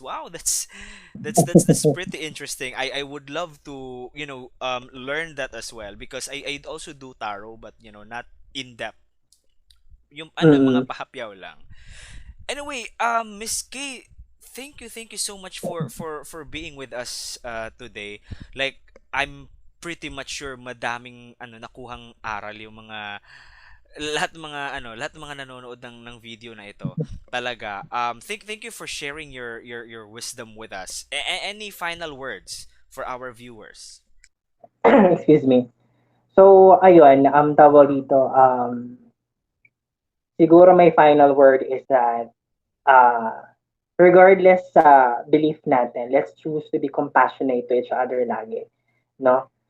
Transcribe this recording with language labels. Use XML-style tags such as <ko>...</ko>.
<en>Wow, that's pretty interesting. I would love to learn that as well because I also do tarot but not in depth.</en> <tl>Yung mga mm, pahapyaw lang.</tl> <en>Anyway, Miss K, thank you so much for being with us today. Like I'm pretty much sure</en> <tl>madaming nakuhang aral yung mga lahat ng mga nanonood ng video na ito. Talaga.</tl> <en>Thank you for sharing your wisdom with us. Any final words for our viewers? excuse me.</en> <tl>So, ayun, tawag dito, siguro</tl> <en>my final word is that uh,</en> <tl>regardless sa belief natin,</tl> <en>let's choose to be compassionate to each other lagi. No?</en>